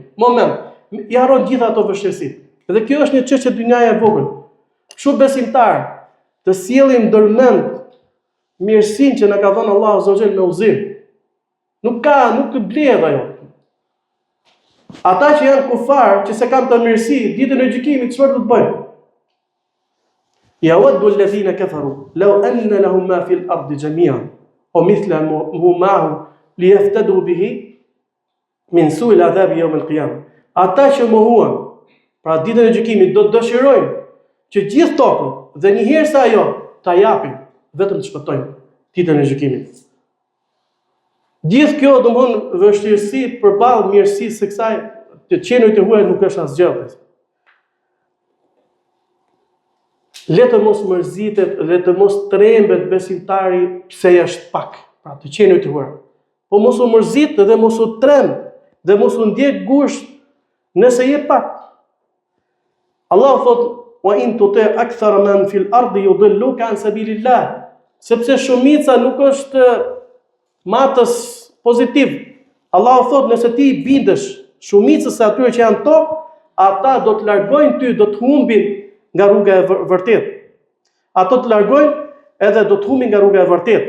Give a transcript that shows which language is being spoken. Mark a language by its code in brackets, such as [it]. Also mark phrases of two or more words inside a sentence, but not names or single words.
[sq] Moment, i harron gjitha ato vështirësi. Dhe kjo është një çështje dynjaje e vogël. Kështu besimtar, të sjellim ndërmend mirësinë që na ka dhënë Allahu [ar] عز وجل [sq] me udhëzim. Nuk blehet ajo. Ata që janë kufar, që se kanë të mirësi, ditën e gjykimit çfarë do të bëjnë? [ar] يود الذين كفروا لو أن لهم ما في الأرض جميعا ومثله معه ليفتدوا به من سوء العذاب يوم القيامة. [sq] Ata që mohuan, pra ditën e gjykimit do të dëshirojnë që gjithë tokën dhe një herë sa ajo ta japin, vetëm të shpëtojnë ditën e gjykimit. Gjithë kjo domthon vështirësi përballë mirësisë së kësaj të qenujt e huaj nuk është asgjë. Le të mos mërzitet, le të mos trembet besimtari pse është pak, pra të qenujt e huaj. Po mos u mërzit dhe mos u tremb dhe mos u ndjek gusht nëse je pak. Allah thot: [ar] "وإن تطع أكثر من في الأرض يضلوك عن سبيل الله." [sq] Sepse shumica nuk është matës pozitiv. Allah thot: "Nëse ti i bindesh shumicës së atyre që janë tokë, ata do të largojnë ty, do të humbin nga rruga e vërtetë. Ato të largojnë edhe do të humbin nga rruga e vërtetë.